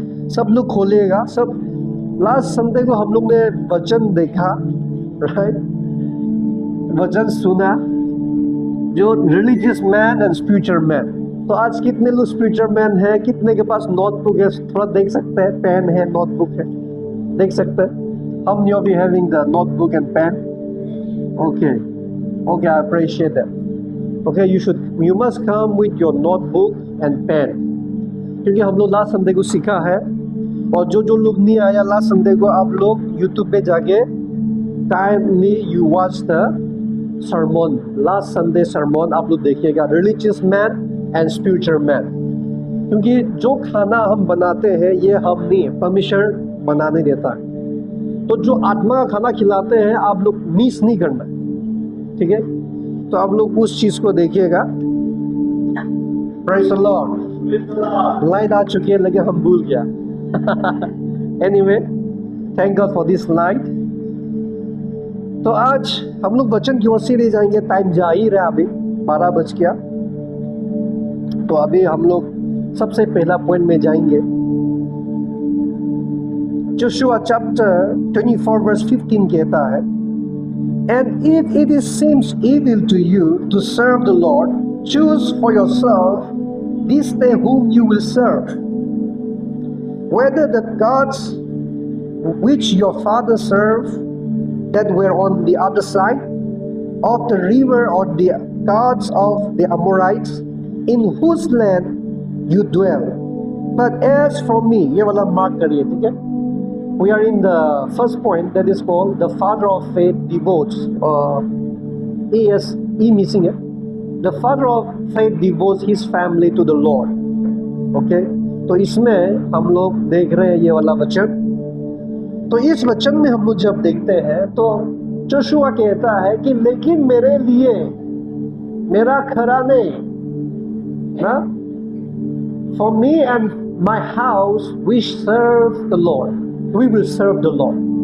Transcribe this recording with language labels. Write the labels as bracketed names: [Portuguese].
[Hindi] सब लोग खोलिएगा। सब लास्ट संडे को हम लोग ने वचन देखा, राइट? वचन सुना, जो religious man and spiritual man. तो आज कितने लोग स्पिरिचुअल मैन है, कितने के पास नोटबुक है? थोड़ा देख सकते हैं, पेन है, नोटबुक है, देख सकते हैं। [English] How many of you having the notebook and pen? Okay, okay, I appreciate that. Okay, you must come with your notebook and pen. [Hindi] क्योंकि हम लोग लास्ट संडे को सीखा है, और जो लोग नहीं आया लास्ट संडे को, आप लोग YouTube पे जाके [English] kindly you watch the sermon, last Sunday sermon [Hindi] आप लोग देखिएगा, religious man and spiritual man। क्योंकि जो खाना हम बनाते हैं ये हम नहीं, परमेश्वर बनाने देता है। तो जो आत्मा का खाना खिलाते हैं आप लोग मिस नहीं करना, ठीक है? तो आप लोग उस चीज को देखिएगा। [English] Praise the Lord। [Hindi] लाइट आ चुकी है लेकिन हम भूल गया। [English] Anyway, thank God for this light। [Hindi] तो आज हम लोग वचन की ओर से ले जाएंगे। टाइम जा ही रहा, अभी 12 बज गया। तो अभी हम लोग सबसे पहला पॉइंट में जाएंगे। [English] Joshua chapter 24 verse 15 [Hindi] कहता है, [English] And if it seems evil to you to serve the Lord, choose for yourself this day whom you will serve, whether the gods which your fathers served that were on the other side of the river, or the gods of the Amorites in whose land you dwell. But as for me, [Hindi] ये वाला mark करिए, ठीक है? [English] We are in the first point that is called the father of faith devotes, E missing है. The father of faith devotes his family to the Lord. Okay? [Hindi] तो इसमें हम लोग देख रहे हैं ये वाला वचन। तो इस वचन में हम लोग जब देखते हैं तो जोशुआ कहता है कि लेकिन मेरे लिए, मेरा घराने ना, [English] for me and my house we serve the Lord, [Hindi] we will serve the Lord।